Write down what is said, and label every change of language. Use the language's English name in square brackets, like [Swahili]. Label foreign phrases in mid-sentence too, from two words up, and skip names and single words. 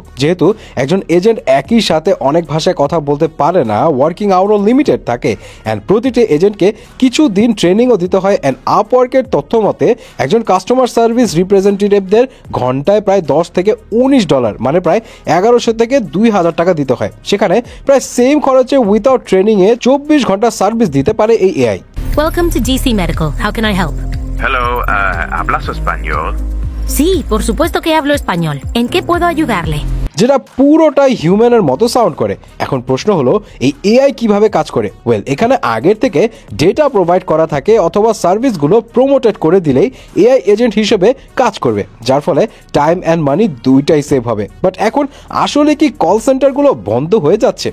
[Bangla] যেহেতু একজন এজেন্ট একই সাথে অনেক ভাষায় কথা বলতে পারে না, [English] working hourও [Bangla] লিমিটেড থাকে অ্যান্ড প্রতিটি এজেন্টকে কিছু দিন ট্রেনিংও দিতে হয়। অ্যান্ড আপওয়ার্কের তথ্য মতে একজন [English] customer service representativeদের [Bangla] ঘন্টায় প্রায় $10 থেকে $19, মানে প্রায় 1100 থেকে 2000 টাকা দিতে হয়। সেখানে প্রায় সেম খরচে [English] without trainingে [Bangla] 24 ঘন্টা সার্ভিস দিতে পারে এই এআই। [English] Welcome to GC Medical. How can I help? Hello, [Spanish] ¿hablas español? Sí, por supuesto que hablo español. ¿En qué puedo ayudarle? [Bangla] যেটা পুরোটাই হিউম্যানের মতো সাউন্ড করে। এখন প্রশ্ন হলো এই এআই কিভাবে কাজ করে? ওয়েল, এখানে আগের থেকে ডেটা প্রোভাইড করা থাকে অথবা সার্ভিসগুলো প্রমোটেড করে দিলেই [English] AI agent [Bangla] হিসেবে কাজ করবে, যার ফলে [English] time and money [Bangla] দুইটাই সেভ হবে। বাট এখন আসলে কি [English] call centerগুলো [Bangla] বন্ধ হয়ে যাচ্ছে?